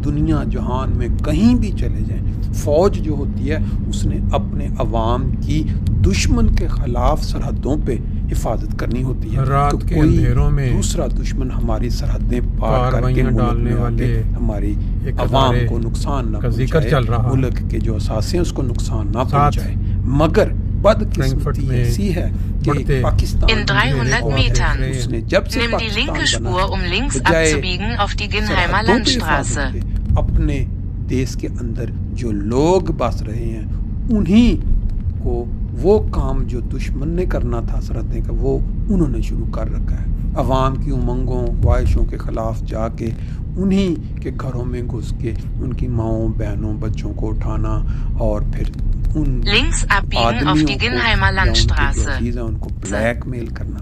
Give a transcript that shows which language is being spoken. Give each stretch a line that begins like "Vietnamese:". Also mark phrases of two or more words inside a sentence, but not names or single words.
Urdu: دنیا جہان میں کہیں بھی چلے جائیں، فوج جو ہوتی ہے اس نے اپنے عوام کی دشمن کے خلاف سرحدوں پہ حفاظت کرنی ہوتی ہے، رات کے اندھیروں میں دوسرا دشمن ہماری سرحدیں پار کر کے ڈالنے والے ہماری عوام کو نقصان نہ پہنچائے، ملک کے جو اثاثے اس کو نقصان نہ پہنچائے۔ مگر بدقسمتی ایسی ہے کہ پاکستان
German: In 300 Metern nimm die linke Spur, um links abzubiegen auf die Ginheimer Landstraße.
Urdu: اپنے دیش کے اندر جو لوگ بس رہے ہیں انہی کو وہ کام جو دشمن نے کرنا تھا سرحدیں کا وہ انہوں نے شروع کر رکھا ہے۔ عوام کی امنگوں خواہشوں کے خلاف جا کے انہی کے گھروں میں گھس کے ان کی ماؤں بہنوں بچوں کو اٹھانا اور پھر ان ان کو بلیک میل کرنا۔